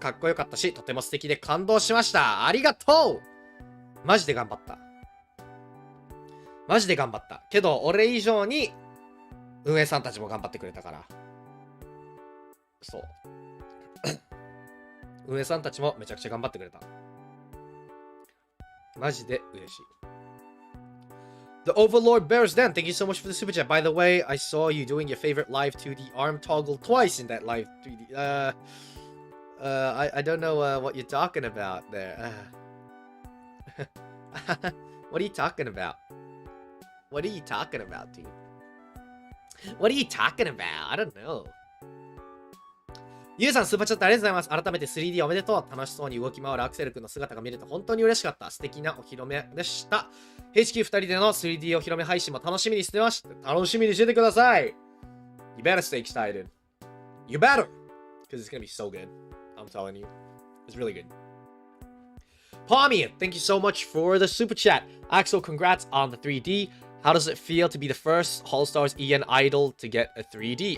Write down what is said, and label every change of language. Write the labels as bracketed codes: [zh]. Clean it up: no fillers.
[ja] かっこよかったし、とても素敵で感動しました。ありがとう。マジで頑張った。けど、俺以上に、運営さんたちも頑張ってくれたから。そう。運営さんたちもめちゃくちゃ頑張ってくれた。マジで嬉しい。 [en] The Overlord Bears Den, thank you so much for the super chat. By the way, I saw you doing your favorite live 2D arm toggle twice in that live 3D. I don't know what you're talking about there. What are you talking about? What are you talking about, dude? What are you talking about? I don't know. [ja] ゆうさん、スーパーチャットありがとうございます。改めて 3D おめでとう。楽しそうに動き回るアクセル君の姿が見れて本当に嬉しかった。素敵なお披露目でした。 HQ2 人での 3D お披露目配信も楽しみにしてました。楽しみにしててください。 [en] You better stay excited. You better. Because it's gonna be so good. I'm telling you. It's really good. Palmy, thank you so much for the super chat. Axel, congrats on the 3D. How does it feel to be the first HOLOSTARS-EN idol to get a 3D?